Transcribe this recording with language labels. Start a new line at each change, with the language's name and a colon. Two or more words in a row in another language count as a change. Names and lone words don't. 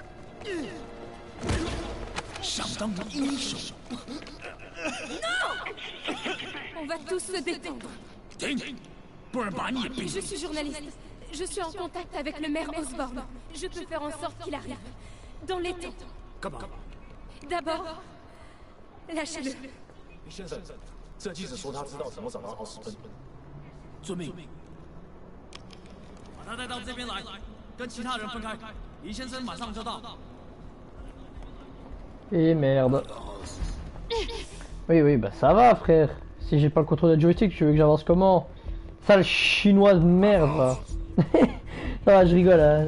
French: On va tous se détendre. Je suis journaliste. Je suis en contact avec le maire Osborn. Je peux faire en sorte qu'il arrive. Dans les temps. Comment? D'abord, lâchez-le.
Chinese: 先生，这记者说他知道怎么找到奥斯本。遵命。把他带到这边来，跟其他人分开。李先生马上就到。
French: Et merde. Oui, bah ça va, frère. Si j'ai pas le contrôle de joystick, tu veux que j'avance comment? Sale chinois de merde. Ça va, je rigole, hein.